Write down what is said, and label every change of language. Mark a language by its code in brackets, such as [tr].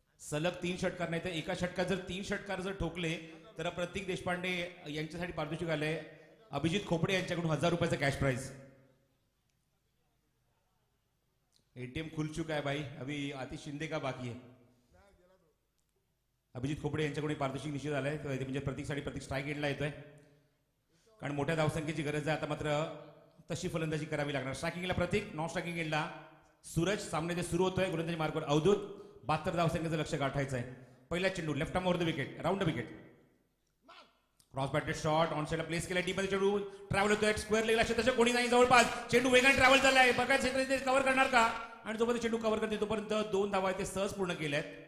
[mr] सलग 3 षटकार नाही तर एका षटकात जर 3 षटकार जर ठोकले तर प्रतीक देशपांडे यांच्यासाठी पारितोषिक आले अभिजित खोपडे यांच्याकडून 1000 रुपयाचं कॅश प्राइज. [hi] एटीएम खुल चुका है भाई, अभी आतिश शिंदे का बाकी है. [mr] अभिजित खोपडे यांच्याकडून पारितोषिक निश्चित आलंय, म्हणजे प्रतीकसाठी प्रतीक स्ट्राईक एंडला येतोय, कारण मोठ्या धावसंख्येची गरज आहे आता. मात्र तशी फलंदाजी करावी लागणार. स्ट्रायकिंगला प्रतीक, नॉन स्ट्रायकिंग एंडला सूरज. सामने जे सुरू होतोय गोलंदाजी मार्गावर अवधूत. 72 धावसंख्येचं लक्ष गाठायचं आहे. पहिला चेंडू left arm over the wicket, round the wicket. Cross batted shot on साइडला प्लेस केला, डीप मध्ये चेंडू ट्रॅव्हल होतोय, स्क्वेअर लेगला तसं कोणी नाही जवळपास. चेंडू वेगाने ट्रॅव्हल झालाय, बघा क्षेत्र कव्हर करणार का, आणि जोपर्यंत चेंडू कव्हर करते तोपर्यंत 2 धावा ते सहज पूर्ण केल्यात.